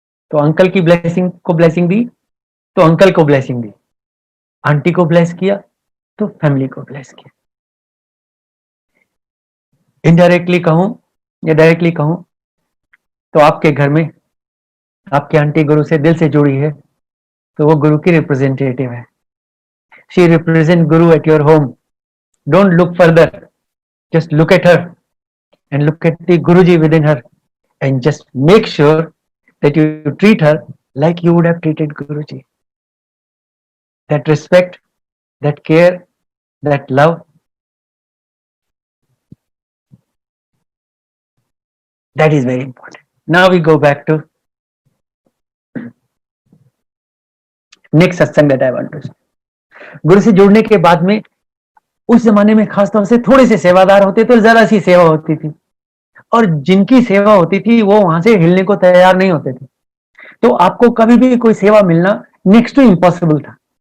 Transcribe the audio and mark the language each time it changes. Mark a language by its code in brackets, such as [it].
[hi] तो अंकल की ब्लेसिंग को ब्लेसिंग दी तो अंकल को ब्लेसिंग दी, आंटी को ब्लेस किया तो फैमिली को ब्लेस किया। इनडायरेक्टली कहूं या डायरेक्टली कहूं तो आपके घर में आपकी आंटी गुरु से दिल से जुड़ी है तो वो गुरु की रिप्रेजेंटेटिव है। [en] She represent Guru at your home. Don't look further, just look at her and look at the Guruji within her, and just make sure that you treat her like you would have treated Guruji. That respect, that care, that love, that is very important. Now we go back to next satsang that I want to say. [hi] गुरु से जुड़ने के बाद में उस जमाने में खासतौर से थोड़े से सेवादार होते तो जरा सी सेवा होती थी, और जिनकी सेवा होती थी वो वहां से हिलने को तैयार नहीं होते थे। तो आपको कभी भी कोई सेवा मिलना नेक्स्ट टू इम्पॉसिबल था।